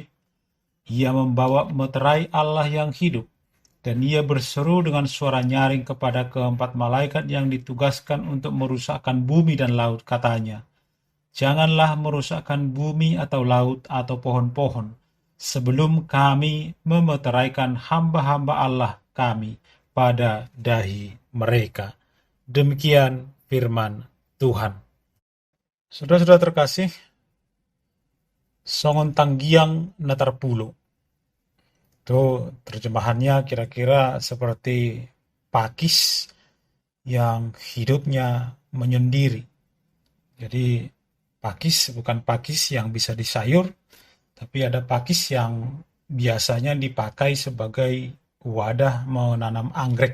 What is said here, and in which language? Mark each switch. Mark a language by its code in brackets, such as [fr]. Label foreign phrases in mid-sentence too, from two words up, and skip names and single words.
[id] Ia membawa meterai Allah yang hidup, dan ia berseru dengan suara nyaring kepada keempat malaikat yang ditugaskan untuk merusakkan bumi dan laut, katanya, "Janganlah merusakkan bumi atau laut atau pohon-pohon, sebelum kami memeteraikan hamba-hamba Allah kami pada dahi mereka." Demikian firman Tuhan. Saudara-saudara terkasih, [bbc] songon tanggiang natarpulo. [id] Itu terjemahannya kira-kira seperti pakis yang hidupnya menyendiri. Jadi pakis bukan pakis yang bisa disayur, tapi ada pakis yang biasanya dipakai sebagai wadah menanam anggrek.